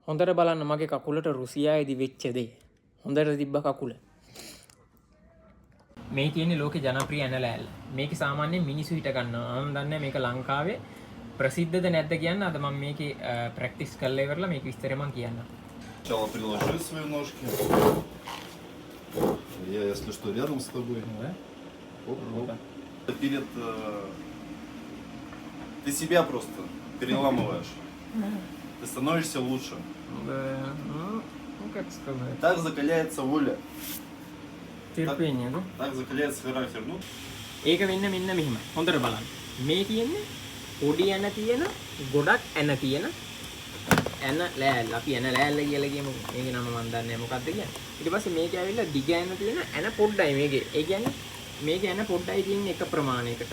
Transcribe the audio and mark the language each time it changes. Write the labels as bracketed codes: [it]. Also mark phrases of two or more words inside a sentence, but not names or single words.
[si] හොඳට බලන්න මගේ කකුලට රුසියාවේදී වෙච්ච දේ. හොඳට තිබ්බ කකුල. මේ තියෙන්නේ ලෝකේ ජනප්‍රිය ඇන ලෑල්ල. මේක සාමාන්‍යයෙන් මිනිස්සු හිට ගන්නවා. මම දන්නේ මේක ලංකාවේ ප්‍රසිද්ධද නැද්ද කියන්න. අද මම මේකේ ප්‍රැක්ටිස් කරලා ඉවරලා මේක විස්තරය මම කියන්නම්. [ru] Сначала приложи свои ножки. Я, если что, рядом с тобой. Да? Оп. Перед... Ты себя просто переламываешь. Ты становишься лучше. Да, ну как сказать. Так закаляется воля. терпение, да? Так закаляется характер. Ну, [si] ඒක වෙන්න මෙන්න මෙහෙම. හොඳට බලන්න. මේ තියෙන්නේ පොඩි ඇන තියෙන, ගොඩක් ඇන තියෙන ඇන ලෑල්ල. අපි ඇන ලෑල්ල කියලා කියමු. මේකේ නම මම දන්නේ නැහැ මොකක්ද කියන්නේ. ඊට පස්සේ මේකේ ඇවිල්ලා දිග ඇන තියෙන ඇන පොඩ්ඩයි මේකේ. ඒ කියන්නේ මේකේ ඇන පොඩ්ඩයි තියෙන්නේ එක ප්‍රමාණයකට.